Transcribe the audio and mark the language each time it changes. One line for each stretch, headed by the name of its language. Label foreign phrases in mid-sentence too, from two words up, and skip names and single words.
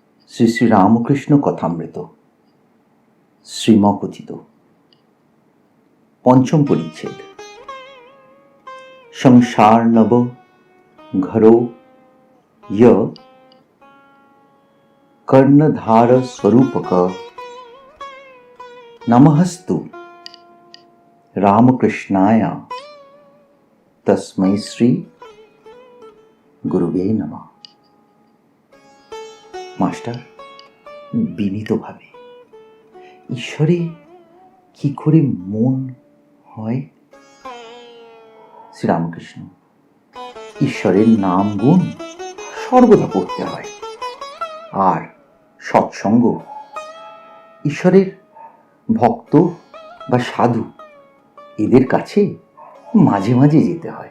Bangla: শ্রী শ্রী রামকৃষ্ণ কথামৃত শ্রীমকথিত পঞ্চম পরিচ্ছেদ।
Sanskrit: সংসার নব ঘরো य कर्णधार स्वरूपक नमस्तु रामकृष्णाय तस्मै श्री गुरुवे नमः।
Bangla: মাস্টার বিনীতভাবে, ঈশ্বরে কি করে মন হয়? শ্রীরামকৃষ্ণ: ঈশ্বরের নাম গুণ সর্বদা পড়তে হয়, আর সৎসঙ্গ, ঈশ্বরের ভক্ত বা সাধু এদের কাছে মাঝে মাঝে যেতে হয়।